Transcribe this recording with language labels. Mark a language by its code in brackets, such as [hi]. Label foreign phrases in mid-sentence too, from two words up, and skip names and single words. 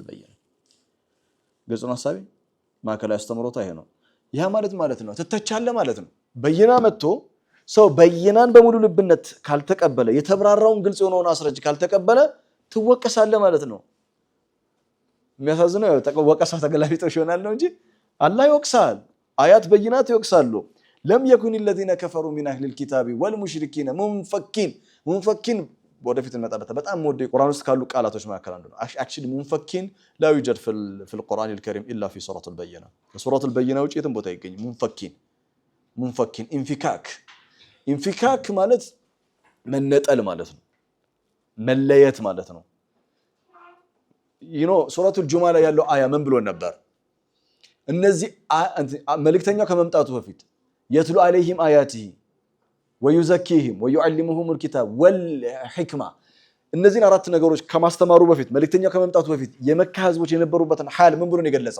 [am] በይና። ግልጽ ነው ሐሳቤ። ማዕከላዊ አስተምሮታ ይሄ ነው። ያ ማለት ነው ትተቻለህ ማለት ነው። በይና መጥቶ ሰው በይናን በሙሉ ልብነት ካልተቀበለ የተብራራውን ግልጽ የሆነውን አስረጅ ካልተቀበለ ትወቀሳለህ ማለት ነው። የሚያሳዝነው ወቀሳ ተገላቢጦሽ ይሆናል ነው እንጂ አላህ ይወቅሳል። አያት በይናት ይወቅሳሉ። [ar] لم يكن الذين كفروا من اهل الكتاب والمشركين منفكين [am] ወደፊት እንመጣበት በጣም ወደ ቁርአን ውስጥ ካሉ ቃላቶች መካከል አንዱ ነው። አክቹሊ [ar] منفكين لا يوجد في القرآن الكريم الا في سورة البينة [am] سورة البينة ውጪ የትም ቦታ ይገኝ [ar] منفكين انفكاك [am] ማለት መነጠል ማለት ነው። መለየት ማለት ነው። ሱረቱል ጁሙዓ ላይ ያለው አያ ምን ብሎ ነበር? እነዚህ መልእክተኛው ከመምጣቱ በፊት [ar] يتلو عليهم آياته ويزكيهم ويعلمهم الكتاب والحكمة [am] እነዚህን አራት ነገሮች ከማስተማሩ በፊት መልእክተኛው ከመምጣቱ በፊት የመካ ህዝቦች የነበሩበትን ሐል ምን ብሎ ነው የገለጸው?